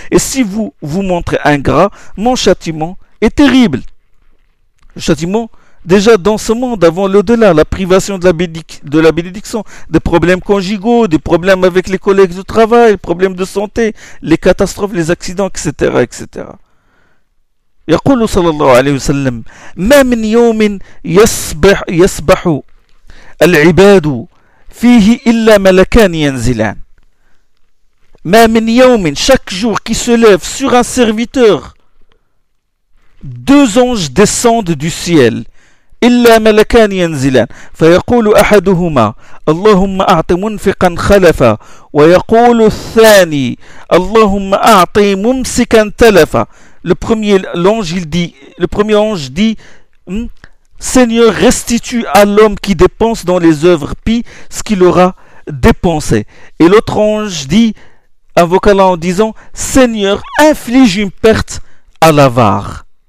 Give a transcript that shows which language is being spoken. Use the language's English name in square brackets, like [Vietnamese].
[French] Et si vous montrez ingrat, mon châtiment est terrible. Le châtiment, déjà dans ce monde, avant l'au-delà, la privation de la bénédiction, des problèmes conjugaux, des problèmes avec les collègues de travail, problèmes de santé, les catastrophes, les accidents, etc. etc. [Arabic] يقول صلى الله عليه وسلم ما من يوم يصبح العباد فيه إلا ملكان ينزلان ما من يوم [French] chaque jour qui se lève sur un serviteur deux anges descendent du ciel [Arabic] إلا ملكان ينزلان فيقول أحدهما اللهم أعط منفقا خلفا ويقول الثاني اللهم أعط ممسكا تلفا. [French] Le premier ange dit, Seigneur, restitue à l'homme qui dépense dans les œuvres pies ce qu'il aura dépensé. Et l'autre ange dit, invoque Allah en disant, Seigneur, inflige une perte à l'avare.